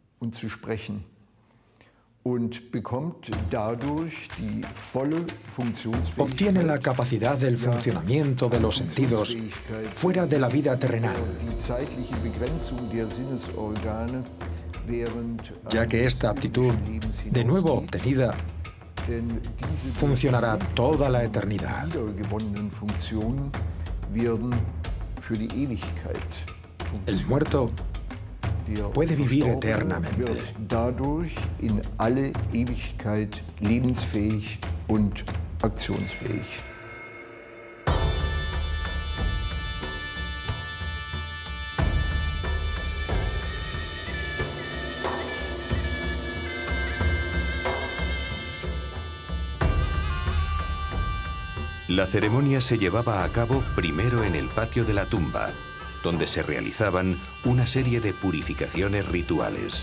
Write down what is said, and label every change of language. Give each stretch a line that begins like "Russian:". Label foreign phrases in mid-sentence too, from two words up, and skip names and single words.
Spanish: Obtiene la capacidad del funcionamiento de los sentidos fuera de la vida terrenal, ya que esta aptitud, de nuevo obtenida, funcionará toda la eternidad. El muerto puede vivir eternamente.
German: Dadurch in alle Ewigkeit lebensfähig und aktionsfähig.
Spanish: La ceremonia se llevaba a cabo primero en el patio de la tumba, donde se realizaban una serie de purificaciones rituales.